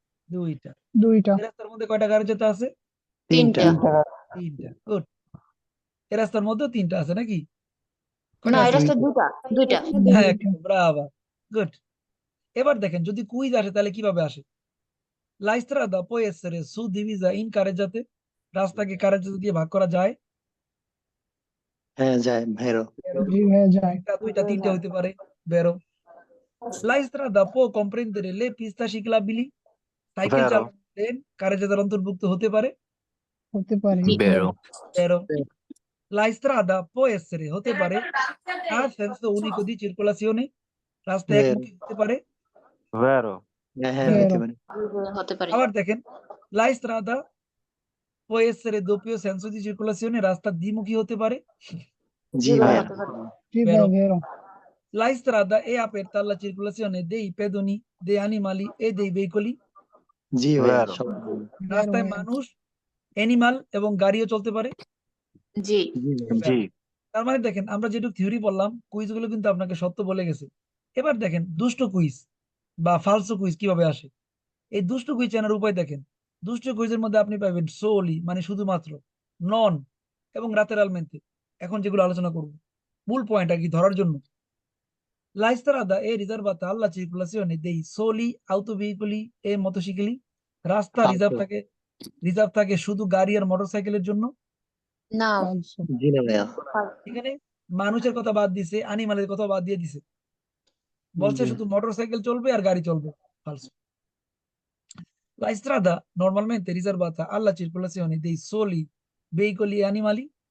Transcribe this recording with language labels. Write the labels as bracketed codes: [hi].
[bn] দুইটা। দুইটা। এই রাস্তার মধ্যে কয়টা কারেজাতা আছে? তিনটা। তিনটা। গুড। এই রাস্তার মধ্যে তিনটা আছে নাকি? না, কয়টা এই আছে? রাস্তা দুটা। দুইটা। হ্যাঁ, ব্রাভো। গুড। এবার দেখেন যদি কুইজ আসে তাহলে কিভাবে আসে? [it] La strada può essere suddivisa in carreggiate, [bn] রাস্তাকে কারেজাতে দিয়ে ভাগ করা যায়। হ্যাঁ যায় ভেরো। একটা, দুইটা, তিনটা হইতে পারে। বেরো। [it] La strada può comprendere le piste ciclabili, সাইকেল Vero. [bn] চালানো কারেজাতার অন্তর্ভুক্ত হতে পারে। জি। [it] Vero. [bn] বেরো। [it] La strada può essere, [bn] হতে পারে, [it] a senso unico di circolazione, [bn] রাস্তা ভেরো। একমুখী হতে পারে। [it] Vero. [bn] হ্যাঁ হ্যাঁ হতে পারে। হতে পারে। আবার দেখেন [it] La strada può essere doppio senso di circolazione, [bn] রাস্তা দ্বিমুখী হতে পারে। জি ভাইয়া। হতে পারে। [it] Vero. La strada è aperta alla circolazione dei pedoni, dei animali e dei veicoli. [bn] জি ভাইয়া। [it] Vero. [bn] সব রাস্তায় মানুষ, অ্যানিমাল এবং গাড়িও চলতে পারে। জি। জি ভাইয়া। G. তার মানে দেখেন আমরা যেটুকু থিওরি বললাম, কুইজগুলো কিন্তু আপনাকে সত্য বলে গেছে। এবার দেখেন দুষ্ট কুইজ বা ফালসো কুইজ কিভাবে আসে। এই দুষ্ট কুইজ চেনার উপায় দেখেন। দুষ্ট কুইজের মধ্যে আপনি পাবেন সোলি মানে শুধুমাত্র, নন এবং lateralmente, এখন যেগুলো আলোচনা করব মূল পয়েন্ট আর কি ধরার জন্য। [it] La strada è riservata alla circolazione dei soli autoveicoli e motocicli, [bn] রাস্তা রিজার্ভ থাকে শুধু গাড়ি আর মোটরসাইকেলের জন্য। না। জি না ভাইয়া। এখানে মানুষের কথা বাদ দিছে, অ্যানিমালের কথা বাদ দিয়ে দিছে, বলছে জি। শুধু মোটরসাইকেল চলবে আর গাড়ি চলবে। ফালসো। [it] La strada normalmente riservata alla circolazione dei soli veicoli e animali,